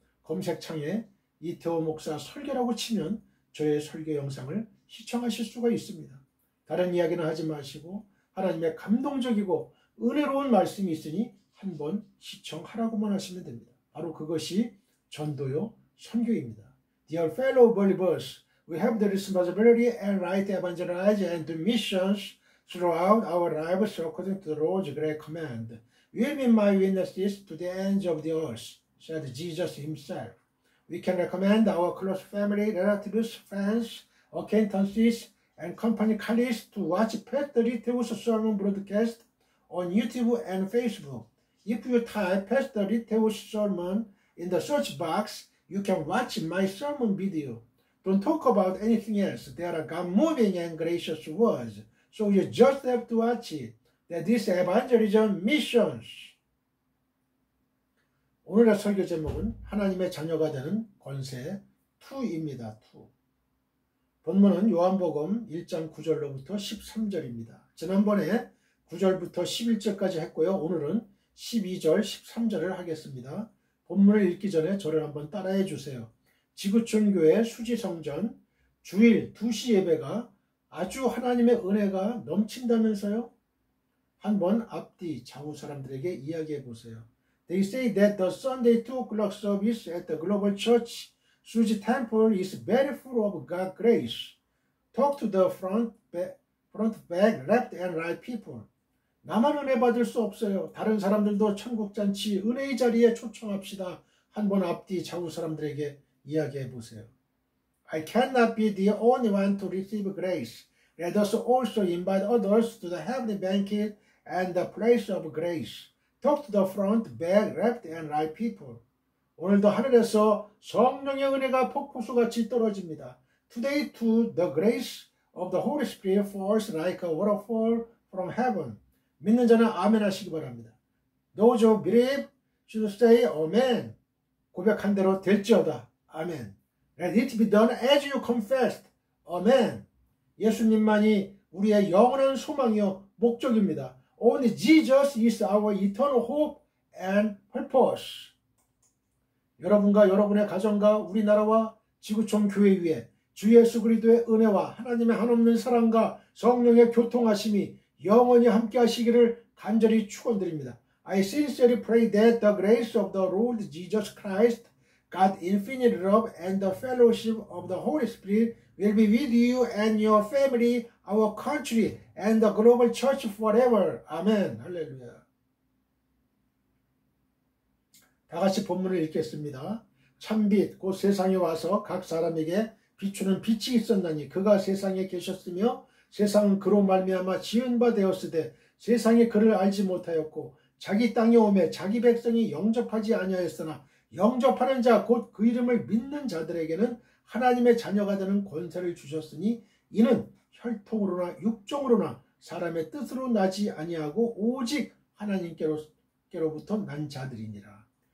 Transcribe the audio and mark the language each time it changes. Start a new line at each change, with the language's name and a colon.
Korean: 검색창에 이태호 목사 설교라고 치면 저의 설교 영상을 시청하실 수가 있습니다. 다른 이야기는 하지 마시고 하나님의 감동적이고 은혜로운 말씀이 있으니 한번 시청하라고만 하시면 됩니다. 바로 그것이 전도요 선교입니다.
English: Dear fellow believers, we have the responsibility and right to evangelize and do missions throughout our lives according to the Lord's great command. You will be my witnesses to the ends of the earth, said Jesus himself. We can recommend our close family, relatives, friends, acquaintances, and company colleagues to watch Pastor Ritteo's sermon broadcast on YouTube and Facebook. If you type Pastor Ritteo's sermon in the search box, you can watch my sermon video. Don't talk about anything else. There are God-moving and gracious words, so you just have to watch it. That is evangelism missions.
Korean: 오늘의 설교 제목은 하나님의 자녀가 되는 권세 2입니다. 2. 본문은 요한복음 1장 9절로부터 13절입니다. 지난번에 9절부터 11절까지 했고요. 오늘은 12절, 13절을 하겠습니다. 본문을 읽기 전에 저를 한번 따라해 주세요. 지구촌교회 수지성전 주일 2시 예배가 아주 하나님의 은혜가 넘친다면서요? 한번 앞뒤 좌우 사람들에게 이야기해 보세요.
English: They say that the Sunday 2 o'clock service at the Global Church Suji Temple is very full of God's grace. Talk to the front, back, left and right people.
Korean: 나만 은혜 받을 수 없어요. 다른 사람들도 천국잔치 은혜의 자리에 초청합시다. 한번 앞뒤 좌우 사람들에게 이야기해 보세요.
English: I cannot be the only one to receive grace. Let us also invite others to the heavenly banquet and the place of grace. Talk to the front, back, left, and right people.
Korean: 오늘도 하늘에서 성령의 은혜가 폭포수같이 떨어집니다.
English: Today too the grace of the Holy Spirit falls like a waterfall from heaven.
Korean: 믿는 자는 아멘 하시기 바랍니다.
English: Those who believe should say amen.
Korean: 고백한 대로 될지어다. 아멘.
English: Let it be done as you confessed.
Korean: 아멘. 예수님만이 우리의 영원한 소망이요 목적입니다.
English: Only Jesus is our eternal hope and purpose.
Korean: 여러분과 여러분의 가정과 우리나라와 지구촌 교회 위에 주 예수 그리스도의 은혜와 하나님의 한없는 사랑과 성령의 교통하심이 영원히 함께 하시기를 간절히 축원드립니다.
English: I sincerely pray that the grace of the Lord Jesus Christ, God's infinite love and the fellowship of the Holy Spirit will be with you and your family, our country, and the global church forever.
Korean: 아멘. 할렐루야. 다 같이 본문을 읽겠습니다. 참빛 곧 세상에 와서 각 사람에게 비추는 빛이 있었나니 그가 세상에 계셨으며 세상은 그로 말미암아 지은 바 되었으되 세상이 그를 알지 못하였고 자기 땅에 오매 자기 백성이 영접하지 아니하였으나 영접하는 자 곧 그 이름을 믿는 자들에게는 하나님의 자녀가 되는 권세를 주셨으니 이는 혈통으로나 육종으로나 사람의 뜻으로 나지 아니하고 오직 하나님께로부터 난 자들이니라.